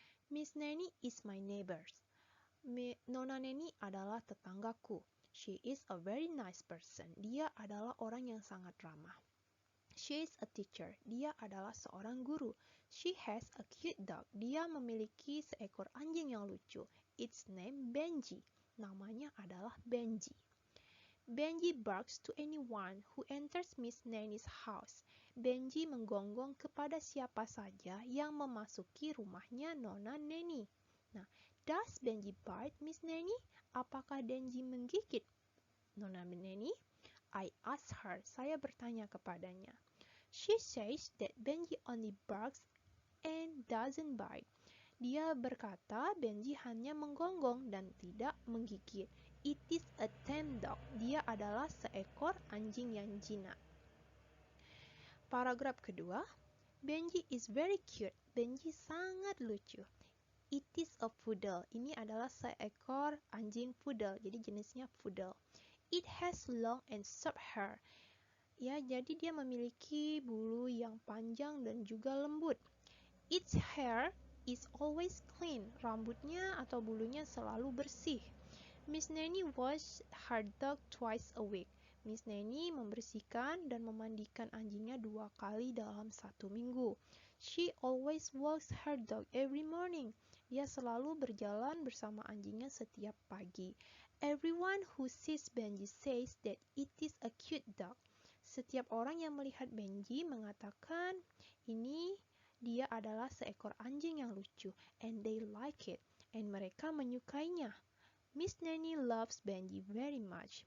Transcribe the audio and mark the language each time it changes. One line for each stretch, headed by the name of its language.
English: Miss Nanny is my neighbor.
Indonesian: Nona Neni adalah tetanggaku.
English: She is a very nice person.
Indonesian: Dia adalah orang yang sangat ramah.
English: She is a teacher.
Indonesian: Dia adalah seorang guru.
English: She has a cute dog.
Indonesian: Dia memiliki seekor anjing yang lucu.
English: Its name Benji.
Indonesian: Namanya adalah Benji.
English: Benji barks to anyone who enters Miss Nanny's house.
Indonesian: Benji menggonggong kepada siapa saja yang memasuki rumahnya Nona Neni.
English: Nah, does Benji bite Miss Nanny?
Indonesian: Apakah Benji menggigit Nona Neni?
English: I asked her.
Indonesian: Saya bertanya kepadanya.
English: She says that Benji only barks and doesn't bite.
Indonesian: Dia berkata Benji hanya menggonggong dan tidak menggigit.
English: It is a tame dog.
Indonesian: Dia adalah seekor anjing yang jinak.
English: Paragraf kedua, Benji is very cute.
Indonesian: Benji sangat lucu.
English: It is a poodle.
Indonesian: Ini adalah seekor anjing poodle. Jadi jenisnya poodle.
English: It has long and soft hair.
Indonesian: Ya, jadi dia memiliki bulu yang panjang dan juga lembut.
English: Its hair is always clean.
Indonesian: Rambutnya atau bulunya selalu bersih.
English: Miss Nanny washes her dog twice a week.
Indonesian: Miss Nanny membersihkan dan memandikan anjingnya 2 kali dalam 1 minggu.
English: She always walks her dog every morning.
Indonesian: Dia selalu berjalan bersama anjingnya setiap pagi.
English: Everyone who sees Benji says that it is a cute dog.
Indonesian: Setiap orang yang melihat Benji mengatakan ini dia adalah seekor anjing yang lucu,
English: and they like it,
Indonesian: and mereka menyukainya.
English: Miss Nanny loves Benji very much.